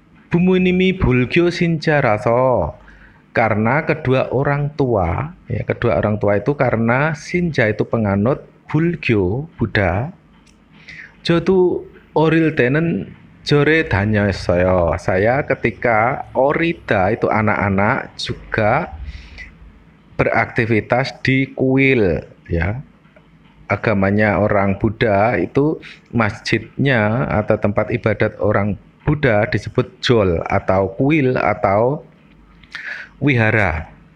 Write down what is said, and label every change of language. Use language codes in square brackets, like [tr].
[ko] 부모님이 불교 신자라서, [id] karena kedua orang tua, ya, kedua orang tua itu karena 신자 itu penganut 불교, Buddha. [ko] 저도 어릴 때는 절에 다녔어요. [id] Saya ketika orida itu anak-anak juga beraktivitas di kuil, ya. Agamanya orang Buddha itu masjidnya atau tempat ibadat orang Buddha disebut jol atau kuil atau wihara.